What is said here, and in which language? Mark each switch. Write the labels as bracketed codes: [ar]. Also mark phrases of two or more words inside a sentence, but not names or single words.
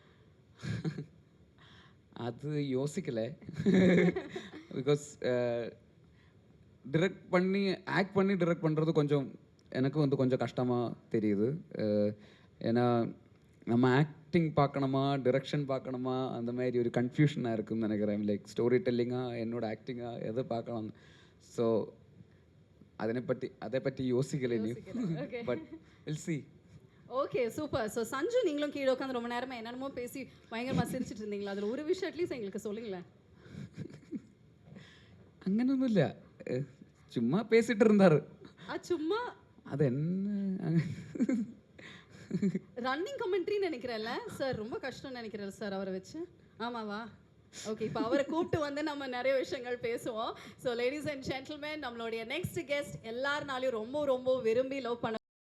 [ta] அது யோசிக்கலை பிகாஸ் டிரெக்ட் பண்ணி ஆக்ட் பண்ணி டிரெக்ட் பண்ணுறது கொஞ்சம் எனக்கு வந்து கொஞ்சம் கஷ்டமாக தெரியுது ஏன்னா நம்ம ஆக்டிங் பார்க்கணுமா டிரெக்ஷன் பார்க்கணுமா அந்த மாதிரி ஒரு கன்ஃபியூஷனாக இருக்குன்னு நினைக்கிறேன் லைக் ஸ்டோரி டெல்லிங்காக என்னோட ஆக்டிங்காக எதை பார்க்கலாம் ஸோ அதை பற்றி யோசிக்கலை நீ [en] but will see [ta] ஓகே சூப்பர். ஸோ சஞ்சு நீங்களும் கீழே உட்காந்து ரொம்ப நேரமாக என்னென்னமோ பேசி பயங்கரமாக சிரிச்சிட்டு இருந்தீங்களா? அதில் ஒரு விஷயம் அட்லீஸ்ட் எங்களுக்கு சொல்லுங்களேன். അങ്ങനൊന്നുമില്ല சும்மா பேசிட்டு இருந்தாரு சும்மா அது என்ன ரன்னிங் கமெண்ட்ரின்னு நினைக்கிறேன்ல சார், ரொம்ப கஷ்டம்னு நினைக்கிறேன் சார் அவரை வச்சு. ஆமாவா? ஓகே, இப்போ அவரை கூப்பிட்டு வந்து நம்ம நிறைய விஷயங்கள் பேசுவோம். ஸோ [en] ladies and gentlemen, [ta] நம்மளுடைய [en] next guest [ta] எல்லாருனாலையும் ரொம்ப ரொம்ப விரும்பி லவ் பண்ண